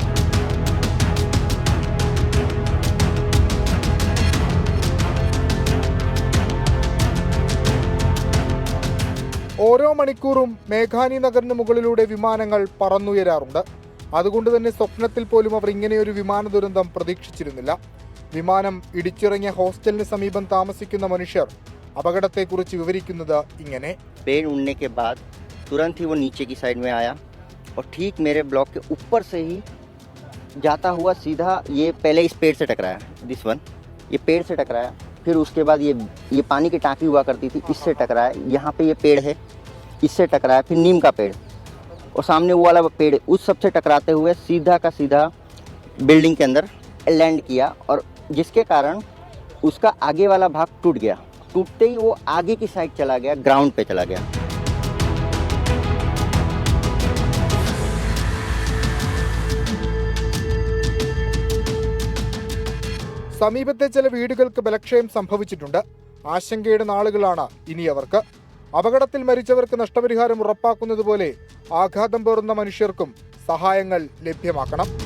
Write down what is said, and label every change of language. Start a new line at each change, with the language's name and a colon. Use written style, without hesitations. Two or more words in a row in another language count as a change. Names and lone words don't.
Malayalam: ഓരോ മണിക്കൂറും മേഘാനി നഗറിന് മുകളിലൂടെ വിമാനങ്ങൾ പറന്നുയരാറുണ്ട്. അതുകൊണ്ട് തന്നെ സ്വപ്നത്തിൽ പോലും അവർ ഇങ്ങനെയൊരു വിമാന ദുരന്തം പ്രതീക്ഷിച്ചിരുന്നില്ല. വിമാനം ഇടിച്ചിറങ്ങിയ ഹോസ്റ്റലിന് സമീപം താമസിക്കുന്ന മനുഷ്യർ അപകടത്തെക്കുറിച്ച് വിവരിക്കുന്നത് ഇങ്ങനെ.
Hindi: पेड़ उड़ने के बाद तुरंत ही वो नीचे की साइड में आया और ठीक मेरे ब्लॉक के ऊपर से ही जाता हुआ सीधा ये पहले इस पेड़ से टकराया,
English: this one,
Hindi: ये पेड़ से टकराया. फिर उसके बाद ये पानी की टाँकी हुआ करती थी, इससे टकराया. यहाँ पे ये पेड़ है, इससे टकराया. फिर नीम का पेड़ और सामने वो वाला पेड़, उस सबसे टकराते हुए सीधा का सीधा बिल्डिंग के अंदर लैंड किया और जिसके कारण उसका आगे वाला भाग टूट गया. टूटते ही वो आगे की साइड चला गया, ग्राउंड पे चला गया.
Malayalam: സമീപത്തെ ചില വീടുകൾക്ക് ബലക്ഷയം സംഭവിച്ചിട്ടുണ്ട്. ആശങ്കയുടെ നാളുകളാണ് ഇനി അവർക്ക്. അപകടത്തിൽ മരിച്ചവർക്ക് നഷ്ടപരിഹാരം ഉറപ്പാക്കുന്നതുപോലെ ആഘാതം പേറുന്ന മനുഷ്യർക്കും സഹായങ്ങൾ ലഭ്യമാക്കണം.